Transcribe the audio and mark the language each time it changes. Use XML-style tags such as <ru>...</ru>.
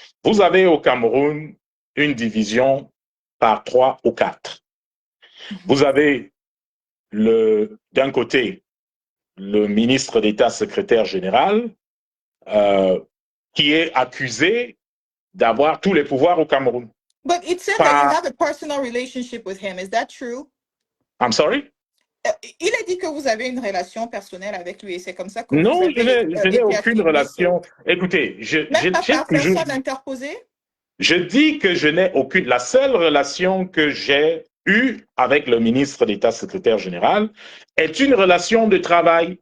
<fr>Vous avez au Cameroun une division par 3 ou 4. Vous avez d'un côté le ministre d'État secrétaire général qui est accusé d'avoir tous les pouvoirs au Cameroun.</fr> <en>But it said that you have a personal relationship with him. Is that true? I'm sorry?</en> <fr>Il a dit que vous avez une relation personnelle avec lui et c'est comme ça que non, vous avez je n'ai aucune relation. Écoutez, même pas par personne interposée? Je dis que je n'ai aucune. La seule relation que j'ai eue avec le ministre d'État secrétaire général est une relation de travail.</fr>